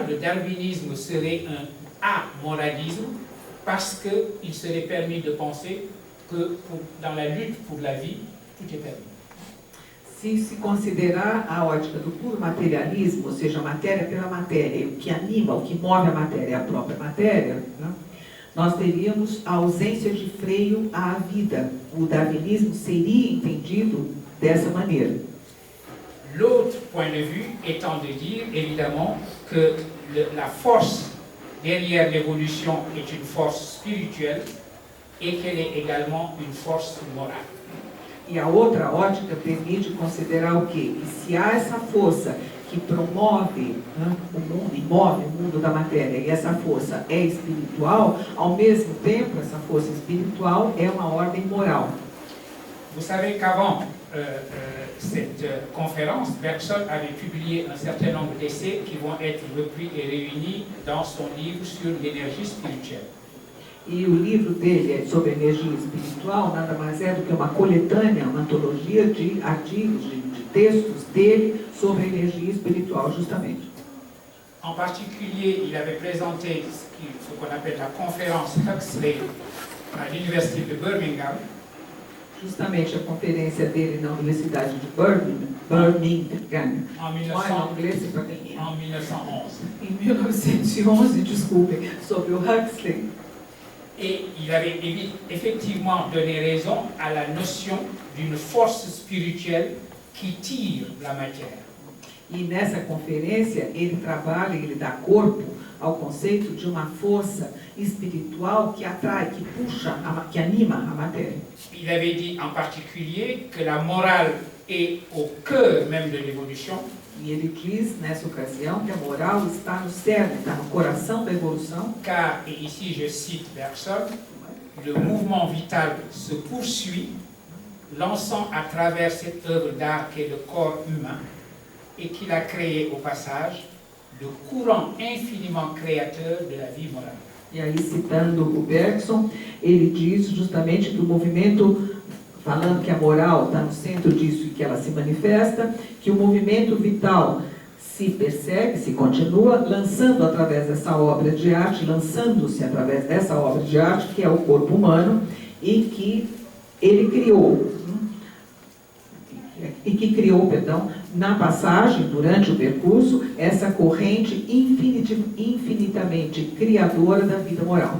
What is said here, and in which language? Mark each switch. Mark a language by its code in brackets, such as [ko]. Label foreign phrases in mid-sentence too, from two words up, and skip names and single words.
[fr] Le darwinisme serait un amoralisme parce qu'il serait permis de penser que dans la lutte pour la vie, tout est permis. [pt] Se considerar a ótica do puro materialismo, ou seja, a matéria pela matéria, o que anima, o que move a matéria é a própria matéria, né, nós teríamos a ausência de freio à vida. O darwinismo seria entendido dessa maneira. [fr] L'autre point de vue étant de dire, évidemment, que la force derrière l'évolution est une force spirituelle et qu'elle est également une force morale. [pt] E a outra ótica permite considerar o quê? Que se há essa força que promove, né, o mundo e move o mundo da matéria, e essa força é espiritual, ao mesmo tempo, essa força espiritual é uma ordem moral. [fr] Vous savez qu'avant cette conférence, Bergson avait publié un certain nombre d'essais qui vont être repris et réunis dans son livre sur l'énergie spirituelle. [pt] E o livro dele sobre energia espiritual nada mais é do que uma coletânea, uma antologia de artigos, de textos dele sobre energia espiritual, justamente. [fr] En particulier, il avait présenté ce qu'on appelle la conférence Huxley à l'université de Birmingham. [pt] Justamente a conferência dele na Universidade de Birmingham, [fr] En [pt] em 1911. Em 1911, desculpem, sobre o Huxley. [fr] Et il avait effectivement donné raison à la notion d'une force spirituelle qui tire la matière. [pt] E nessa conferência ele trabalha, ele dá corpo ao conceito de uma força espiritual que atrai, que puxa, que anima a matéria. [fr] Il avait dit en particulier que la morale est au cœur même de l'évolution. [pt] E ele diz nessa ocasião que a moral está no cerne, está no coração da evolução. [fr] Car, et ici je cite Bergson, le mouvement vital se poursuit, lançant à travers cette œuvre d'art qu'est le corps humain, et qu'il a créé au passage le courant infiniment créateur de la vie morale. [pt] E aí, citando o Bergson, ele diz justamente que o movimento, falando que a moral está no centro disso e que ela se manifesta, que o movimento vital se persegue, se continua, lançando através dessa obra de arte, lançando-se através dessa obra de arte, que é o corpo humano, e que ele criou, na passagem, durante o percurso, essa corrente infinitamente criadora da vida moral.